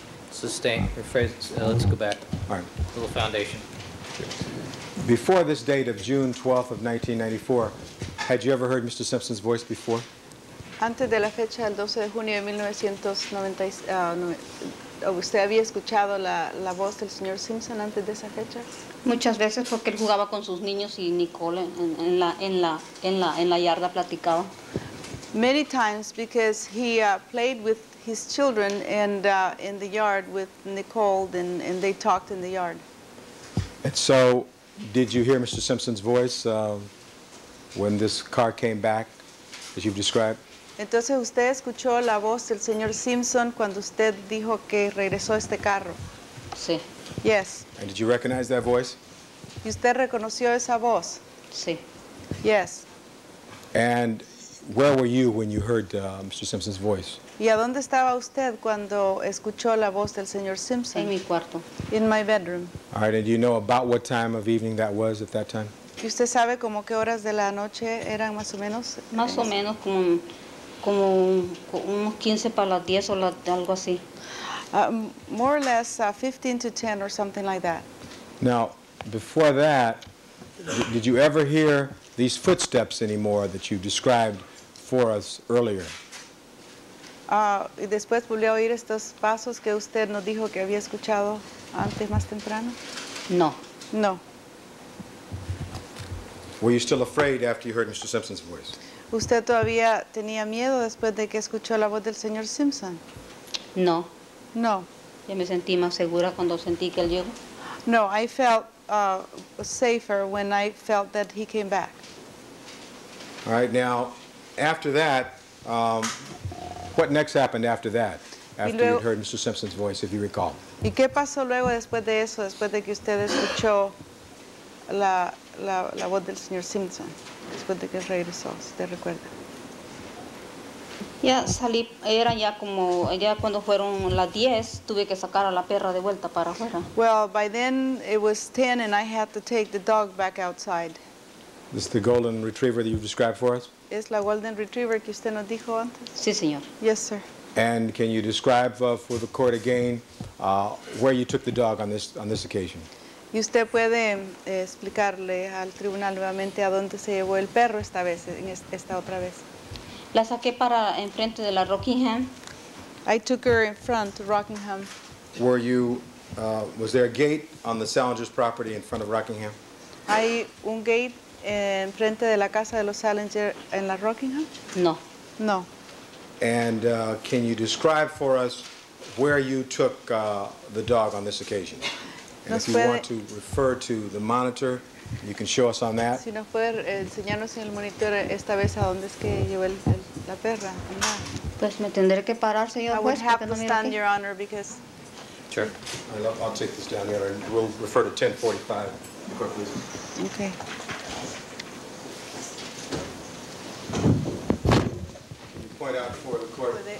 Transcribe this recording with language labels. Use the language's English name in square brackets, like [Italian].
[English] Sustain, rephrase, let's go back. All right. A little foundation. Before this date of June 12th of 1994, had you ever heard Mr. Simpson's voice before? [Spanish] Antes de la fecha del 12 de junio de 1990, ¿usted había escuchado la voz del señor Simpson antes de esa fecha? Muchas veces porque él jugaba con sus niños y Nicole en la yarda platicaba. [English] Many times because he played with his children and in the yard with Nicole, and they talked in the yard. And so, did you hear Mr. Simpson's voice when this car came back, as you've described? [Spanish] Entonces usted escuchó la voz del señor Simpson cuando usted dijo que regresó este carro. Sí, [English] Yes. And did you recognize that voice? [Spanish] ¿Y usted reconoció esa voz? sí. [English] Yes. And where were you when you heard Mr. Simpson's voice? [Spanish] ¿Y a dónde estaba usted cuando escuchó la voz del señor En Simpson? mi cuarto. [English] In my bedroom. All right, and do you know about what time of evening that was at that time? [Spanish] ¿Y usted sabe como qué horas de la noche eran más o menos? Más o menos como unos 15 para las 10 o algo así. [English] More or less 15 to 10 or something like that. Now, before that, did you ever hear these footsteps anymore that you described for us earlier? [Spanish] Y después volvió a oír estos pasos que usted nos dijo que había escuchado antes, más temprano. No. [English] No. Were you still afraid after you heard Mr. Simpson's voice? [Spanish] ¿Usted todavía tenía miedo después de que escuchó la voz del señor Simpson? No. [English] No. [Spanish] Ya me sentí más segura cuando sentí que él llegó. [English] No, I felt safer when I felt that he came back. All right, now, after that, What next happened after that, after [Spanish] luego- [English] you'd heard Mr. Simpson's voice, if you recall? [Spanish] ¿Y qué pasó luego después de eso, después de que usted escuchó la voz del señor Simpson, después de que regresó, si te recuerda? Ya salí, era ya como, ya cuando fueron las 10, tuve que sacar a la perra de vuelta para afuera. [English] Well, by then it was 10 and I had to take the dog back outside. This is the golden retriever that you've described for us? [Spanish] ¿Es la Golden Retriever que usted nos dijo antes? Sí, señor. [English] Yes, sir. And can you describe for the court again where you took the dog on this occasion? [Spanish] Y usted puede explicarle al tribunal nuevamente a dónde se llevó el perro esta vez, esta otra vez. La saqué para enfrente de la Rockingham. [English] I took her in front to Rockingham. Were you, was there a gate on the Salinger's property in front of Rockingham? [Spanish] ¿Hay un gate en frente de la casa de los Salinger en la Rockingham? No. [English] No. And can you describe for us where you took the dog on this occasion? And if you want to refer to the monitor, you can show us on that. [Spanish] Si nos puede enseñarnos en el monitor esta vez a dónde es que llevó la perra. Pues me tendré que parar, señor [English] I would [Spanish] juez, [English] have [Spanish] porque [English] to [Spanish] no miro [English] stand, [Spanish] aquí. [English] Your Honor, because Sure. I'll take this down here, and we'll refer to 1045. Clerk, please. okay. Can you point out for the court?